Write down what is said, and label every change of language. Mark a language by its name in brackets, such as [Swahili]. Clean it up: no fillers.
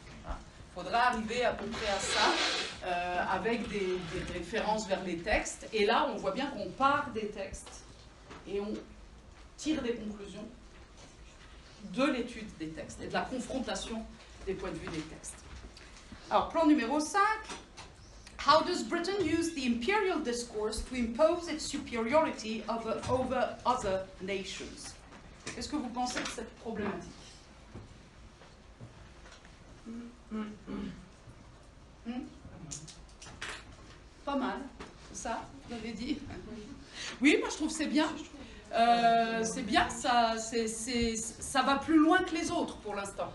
[French] Il faudra arriver à peu près à ça avec des références vers les textes. Et là, on voit bien qu'on part des textes et on tire des conclusions de l'étude des textes et de la confrontation des points de vue des textes. Alors, plan numéro 5. [English] How does Britain use the imperial discourse to impose its superiority over other nations? [French] Qu'est-ce que vous pensez de cette problématique? Pas mal, ça, vous l'avez dit. Oui, moi je trouve que c'est bien. C'est bien, ça va plus loin que les autres pour l'instant.